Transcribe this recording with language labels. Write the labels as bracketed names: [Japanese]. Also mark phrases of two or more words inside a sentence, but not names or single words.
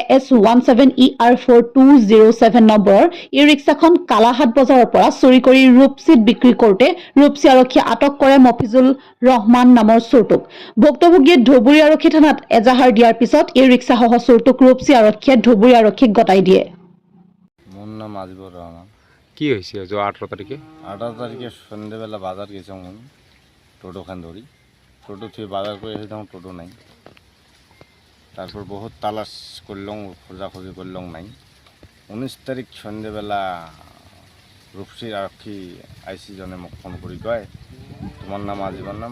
[Assamese] AS17ER4207 নম্বৰৰ ই ৰিক্সাখন কালাহাট বজাৰৰ পৰা চুৰি কৰি ৰূপসীত বিক্ৰী কৰোঁতে ৰূপসী আৰক্ষীয়ে আটক কৰে মফিজুল ৰহমান নামৰ চোৰটোক। ভুক্তভোগীয়ে ধুবুৰী আৰক্ষী থানাত এজাহাৰ দিয়াৰ পিছত ই ৰিক্সাসহ চোৰটোক ৰূপসী আৰক্ষীয়ে ধুবুৰী আৰক্ষীক গতাই দিয়ে। [Bangla] মোর নাম আজিবুর রহমান। কি হয়েছে যে 18 তারিখে? 18 তারিখে সন্ধ্যেবেলা বাজার গেছিলাম, টোটোখান ধরি। টোটো থেকে বাজার করে এসে তখন টোটো নাই। তারপর বহুত তালাশ করলাম, খোঁজাখুঁজি করলাম, নাই। 19 তারিখ সন্ধ্যেবেলা রূপসীর আরক্ষী আইসি জনে মোক ফোন করি কয়, তোমার নাম আজিবর নাম?